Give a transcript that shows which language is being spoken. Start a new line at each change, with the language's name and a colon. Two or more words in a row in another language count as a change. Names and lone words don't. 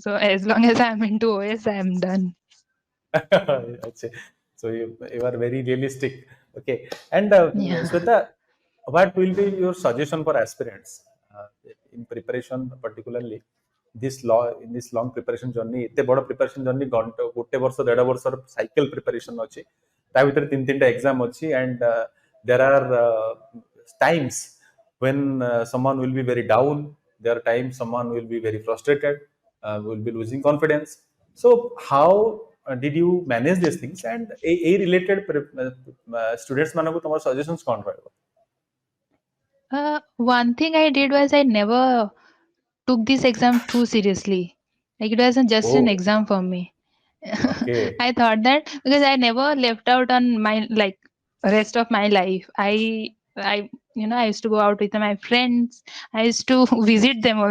English: So as long as I'm into OS, I'm done. Achha. So you are very realistic. Okay. And Yeah. Sweta, what will be your suggestion for aspirants in preparation, particularly in this long preparation journey?
Odia: ଏତେ ବଡ଼
English: preparation journey
Odia: ଗୋଟେ ବର୍ଷ ଦେଢ଼ ବର୍ଷର
English: cycle preparation
Odia: ଅଛି. ତା ଭିତରେ ତିନି ତିନିଟା exam ଅଛି,
English: and there are times when someone will be very down. There are times someone will be very frustrated, will be losing confidence. So how did you manage these things? And a related students
Odia: ମାନଙ୍କୁ ତମର suggestions କ'ଣ ରହିବ?
English: One thing I did was I never took this exam too seriously. Like it wasn't just an Oh, exam for me. okay. I thought that because I never left out on my like rest of my life. I used to go out with my friends. I used to visit them also.